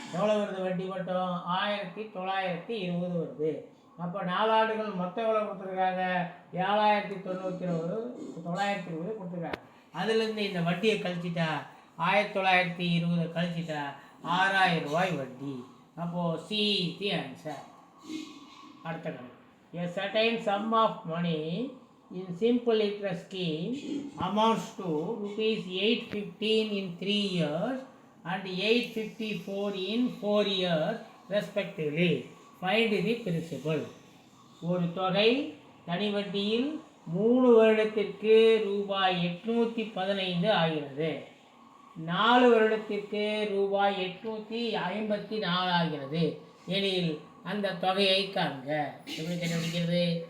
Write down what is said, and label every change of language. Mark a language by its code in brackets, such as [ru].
[ta] எவ்வளோ வருது வட்டி மட்டும்? 1,920 வருது. அப்போ 4 ஆண்டுகள் மொத்தம் எவ்வளோ கொடுத்துருக்காங்க? 7,920 கொடுத்துருக்காங்க. அதுலேருந்து இந்த வட்டியை கழிச்சிட்டா 1,920 கழிச்சிட்டா 6,000 ரூபாய் வட்டி. அப்போது [en] See the answer. [ta] அடுத்த கணக்கு. [en] A certain sum of money in simple interest scheme amounts to rupees 815 in 3 years and 854 in 4 years respectively. Find the principal. [ta] ஒரு தொகை தனி வட்டியில் 3 வருடத்திற்கு ரூபாய் 815 ஆகிறது, 4 வருடத்திற்கு ரூபாய் 854 ஆகிறது எனில் அந்த தொகையை காண்க. எப்படி கண்டுபிடிக்கிறது?